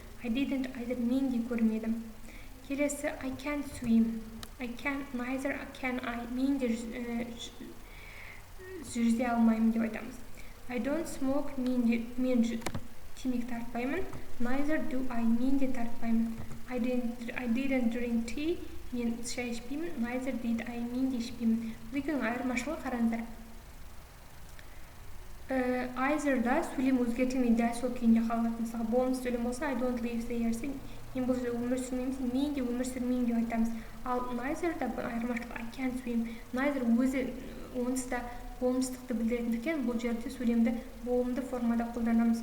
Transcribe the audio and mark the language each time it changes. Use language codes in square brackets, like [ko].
[en] I didn't either, [kk] мен де көрмедім. Келесі, [en] I can't swim. Neither can I, [kk] мен де жүзе алмаймын деп айтамыз. [en] I don't smoke, [kk] мен темекі тартпаймын. [en] Neither do I, [kk] мен де тартпаймын. [en] I didn't drink tea, [kk] мен шай ішпеймін. [en] Neither did I, [kk] мен де ішпеймін. Бұл екеуінің айырмашылығы қараңыздар. Either'да сөйлем өзгертілмей дәл сол күйінде қалады. Мысалы, болмыс сөйлем болса, [en] I don't live there, [kk] мен бұл жерде өмір сүрмеймін, мен де өмір сүрмеймін деп айтамыз. Ал neither'да бұл айырмашылық [en] I can't swim. [kk] Neither өзі онсыз да болмыстықты білдіретіндіктен бұл жерде сөйлемді болымды формада қолданамыз.